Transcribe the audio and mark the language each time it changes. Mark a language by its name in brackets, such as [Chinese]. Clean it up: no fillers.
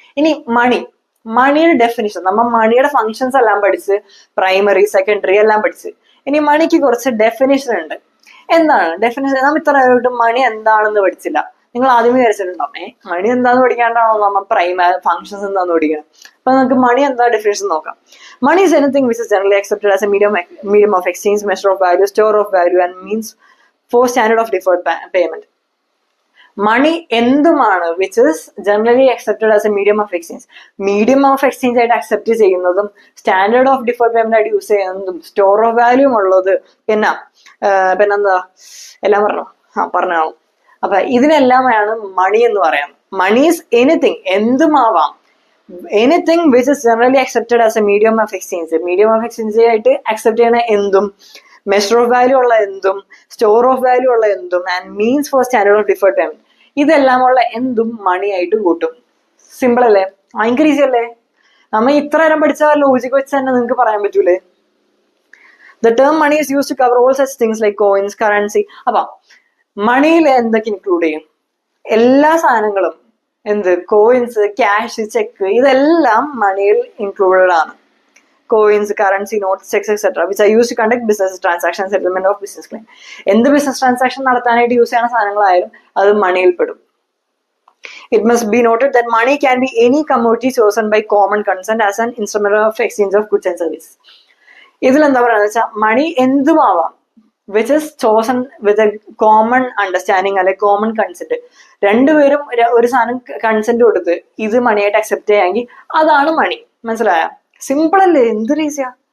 [Malayalam] ഇനി മണിയുടെ ഡെഫിനിഷൻ, നമ്മൾ മണിയുടെ ഫങ്ഷൻസ് എല്ലാം പഠിച്ച്, പ്രൈമറി സെക്കൻഡറി എല്ലാം പഠിച്ച്. ഇനി മണിക്ക് കുറച്ച് ഡെഫിനിഷൻ ഉണ്ട്. എന്താണ് ഡെഫിനിഷൻ? നമ്മൾ ഇത്ര മണി എന്താണെന്ന് പഠിച്ചില്ല. നിങ്ങൾ ആദ്യമേ വിചാരിച്ചിട്ടുണ്ടാവും മണി എന്താന്ന് പഠിക്കാണ്ടാണോ നമ്മൾ പ്രൈമറി ഫങ്ഷൻസ് എന്താന്ന് പഠിക്കണം. അപ്പൊ നമുക്ക് മണി എന്താ ഡെഫിനേഷൻ നോക്കാം. [English] Money is anything which is generally accepted as a medium of exchange, measure of value, store of value and means for standard of deferred payment. [Malayalam] Money എന്തുമാണ് [English] Which is generally accepted as a medium of exchange. [Malayalam] Medium of exchange ആയിട്ട് accept ചെയ്യുന്നതും standard of deferred payment ആയിട്ട് use ചെയ്യുന്നതും store of value ഉള്ളത് പിന്നെന്താ എല്ലാം പറഞ്ഞോ. അപ്പൊ ഇതിനെല്ലാമാണ് മണി എന്ന് പറയാം. [English] money is anything, [Malayalam] എന്തുമാവാം. [English] Anything which is generally accepted as a medium of exchange. [Malayalam] Medium of exchange ആയിട്ട് അക്സെപ്റ്റ് ചെയ്യണ എന്തും, മെഷർ ഓഫ് വാല്യൂ ഉള്ള എന്തും, സ്റ്റോർ ഓഫ് വാല്യൂ ഉള്ള എന്തും and means four standard of deferred payment, ഇതെല്ലാം ഉള്ള എന്തും മണി ആയിട്ട് കൂട്ടും. സിമ്പിൾ അല്ലേ? ഭയങ്കര ഈസി അല്ലേ? നമ്മ ഇത്ര നേരം പഠിച്ച ലോജിക് വെച്ച് തന്നെ നിങ്ങൾക്ക് പറയാൻ പറ്റൂലേ? [English] The term money is used to cover all such things like coins, currency. [Malayalam] അപ്പൊ മണിയിൽ എന്തൊക്കെ ഇൻക്ലൂഡ് ചെയ്യും? എല്ലാ സാധനങ്ങളും, എന്ത്, കോയിൻസ്, ക്യാഷ്, ചെക്ക്, ഇതെല്ലാം മണിയിൽ ഇൻക്ലൂഡഡ് ആണ്. [English] Coins, currency, notes, cheques etcetera which are use to conduct business transaction, settlement of business claim. [Malayalam] എന്ത് ബിസിനസ് ട്രാൻസാക്ഷൻ നടത്താനായിട്ട് യൂസ് ചെയ്യുന്ന സാധനങ്ങളായാലും അത് മണിയിൽ പെടും. [English] It must be noted that money can be any commodity chosen by common consent as an instrument of exchange of goods and services. [Malayalam] ഇതിൽ എന്താ പറയുക വെച്ചാൽ മണി എന്തുമാവാം, [English] which is chosen with a common understanding [Malayalam] അല്ലെ common consent. രണ്ടുപേരും ഒരു സാധനം consent കൊടുത്ത് ഇത് മണിയായിട്ട് അക്സെപ്റ്റ് ചെയ്യാമെങ്കിൽ അതാണ് മണി. മനസ്സിലായ? സിമ്പിൾ അല്ലേ? എന്തൊരു ഈസിയാ.